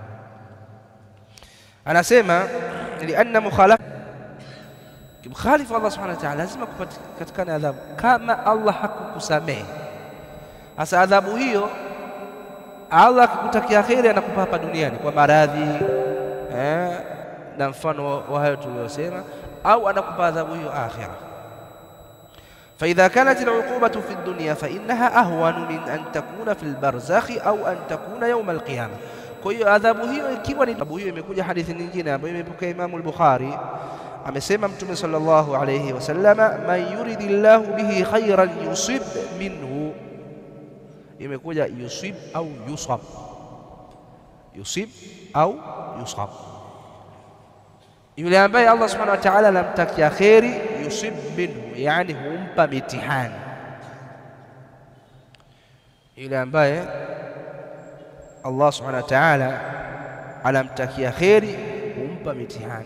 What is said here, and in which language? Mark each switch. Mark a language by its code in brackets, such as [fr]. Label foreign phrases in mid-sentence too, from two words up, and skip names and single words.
[sw] Anasema lianna mkhalifu [ar] الله سبحانه وتعالى [sw] lazima kupatikana adhabu. Kama Allah hakukusamehe, hasa adhabu hiyo Allah akikutakia kheri anakupa hapa duniani kwa maradhi, na mfano wa hayo tuliyosema, au anakupa adhabu hiyo akhira. [ar] فإذا كانت العقوبة في الدنيا فإنها أهون من أن تكون في البرزخ أو أن تكون يوم القيامة. [sw] Kwa hiyo adhabu hiyo, ikiwa ni adhabu hiyo, imekuja hadithi nyingine ambayo imepokea Imam al-Bukhari, amesema Mtume [ar] صلى الله عليه وسلم, من يرد الله به خيرا يصب منه. [sw] Imekuja [ar] يصب أو يصب, [sw] yule ambaye [ar] الله سبحانه وتعالى [sw] anamtakia kheri, [ar] يصب منه, [sw] yani humpa mitihani. Yule ambaye [ar] الله سبحانه وتعالى [sw] anamtakia kheri, humpa mitihani.